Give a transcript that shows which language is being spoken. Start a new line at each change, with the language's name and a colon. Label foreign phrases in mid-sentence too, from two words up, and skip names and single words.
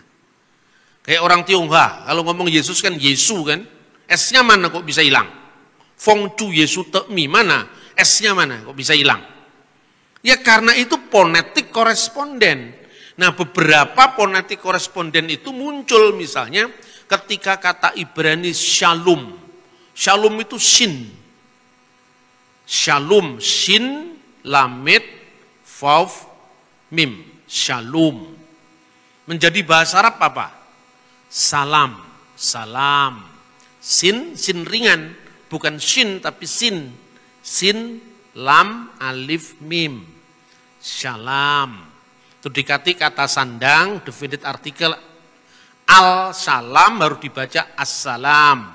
Indonesian: Kayak orang Tionghoa, kalau ngomong Yesus kan Yesu kan, S-nya mana kok bisa hilang? Fong Chu Yesu Te Mi mana? S-nya mana kok bisa hilang? Ya karena itu ponetik koresponden. Nah, beberapa ponetik koresponden itu muncul misalnya ketika kata Ibrani shalom. Shalom itu shin.
Hebrew: שלום, שין, למד, וו, מם.
Indonesian: Shalom. Menjadi bahasa Arab apa? Salam, salam. Sin, sin ringan. Bukan shin tapi sin.
Arabic: سين، لام، ألف، ميم.
Indonesian: Shalom. Itu dikati kata sandang,
English: definite artikel
Indonesian: al-salam baru dibaca as-salam.